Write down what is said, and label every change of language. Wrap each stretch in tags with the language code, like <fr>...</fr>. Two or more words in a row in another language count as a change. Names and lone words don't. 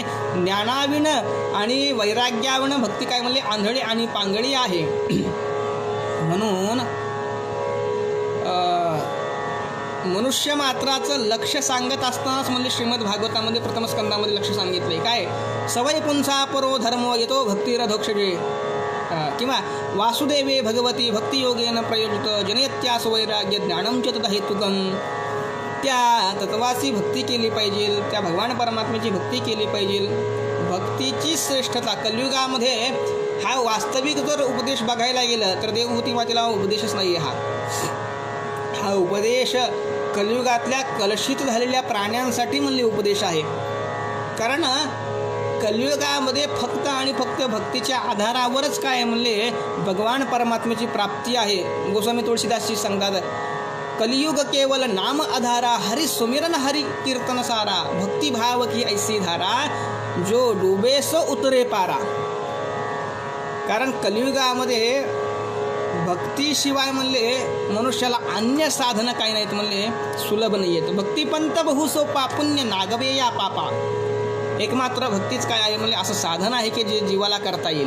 <mr>ज्ञानाविण आणि वैराग्याविण भक्ती काय म्हणले, आंधळी आणि पांगळी आहे. म्हणून मनुष्य मात्राचं लक्ष सांगत असतानाच म्हणजे श्रीमद भागवतामध्ये प्रथम स्कंदामध्ये लक्ष सांगितलंय काय,</mr> <sa>सवय पुंसा परो धर्मो येतो भक्तिरधोक्षजे,</sa> <mr>किंवा</mr> <sa>वासुदेवे भगवती भक्तियोगेन प्रयोजित जनयत्यास वैराग्य ज्ञानम च तथा हेतुकम.</sa> <mr>त्या तत्वाची भक्ती केली पाहिजे, त्या भगवान परमात्म्याची भक्ती केली पाहिजे. भक्तीची श्रेष्ठता कलियुगामध्ये हा वास्तविक जर उपदेश बघायला गेलं तर देवहूती मातेला उपदेशच नाही. हा उपदेश कलियुगातल्या कलुषित झालेल्या प्राण्यांसाठी म्हणले उपदेश आहे. कारण कलियुगामध्ये फक्त आणि फक्त भक्तीच्या आधारावरच काय म्हणले भगवान परमात्म्याची प्राप्ती आहे. गोस्वामी तुळशीदासजी सांगतात,</mr> <hi>कलियुग केवल नाम आधारा, हरि सुमिरन हरि कीर्तन सारा, भक्ती भाव की ऐसी धारा, जो डुबे सो उतरे पारा.</hi> <mr>कारण कलियुगामध्ये भक्तीशिवाय म्हणले मनुष्याला अन्य साधनं काही नाहीत, म्हणले सुलभ नाही आहेत. भक्तिपंत बहु सोपा, पुण्य नागवे या पापा. एकमात्र भक्तीच काय आहे म्हणले असं साधन आहे की जे जीवाला करता येईल.</mr>